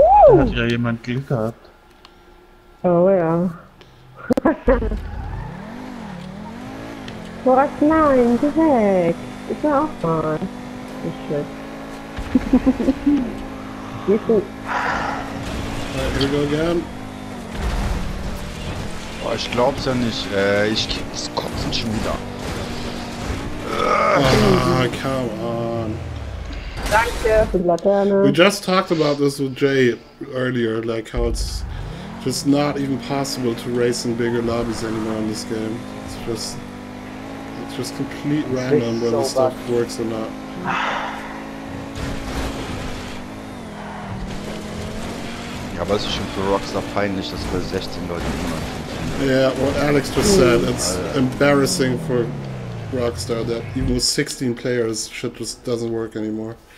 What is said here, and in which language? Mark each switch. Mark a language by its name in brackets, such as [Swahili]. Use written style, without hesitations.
[German] Da hat ja jemand Glück gehabt. Oh ja. Boah, nein, geh weg. Ich will auch mal. Nicht schlecht. Geht gut. [English] Alright, here we go again. [German] Oh, ich glaub's ja nicht. Ich krieg das Kotzen schon wieder. [English] Ah, come on. [German] Danke für die Laterne. [English] We just talked about this with Jay earlier, like how it's just not even possible to race in bigger lobbies anymore in this game. It's just complete random whether stuff works or not. [German] Ja, aber es ist schon für Rockstar peinlich, dass wir 16 Leute immer. [English] Yeah, what Alex just said, it's embarrassing for Rockstar that even with 16 players, shit just doesn't work anymore.